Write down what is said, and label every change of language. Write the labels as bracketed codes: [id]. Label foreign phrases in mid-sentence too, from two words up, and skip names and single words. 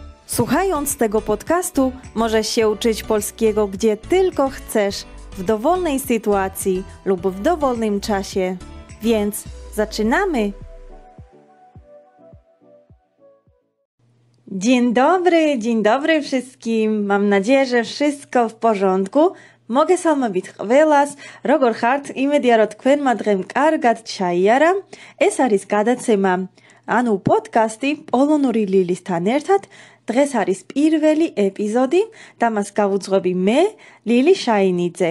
[pl] Słuchając tego podcastu możesz się uczyć polskiego gdzie tylko chcesz, w dowolnej sytuacji lub w dowolnym czasie. Więc zaczynamy! Dzień dobry wszystkim. Mam nadzieję, że wszystko w porządku. [ka] მოგესალმებით ყველას, როგორ ხართ? იმედია, რომ თქვენმა დღემ კარგად ჩაიარა. ეს არის გადაცემა, ანუ პოდკასტი პოლონური ლილისთან ერთად. დღეს არის პირველი ეპიზოდი და მას გავუძღვები მე, ლილი შაინიძე.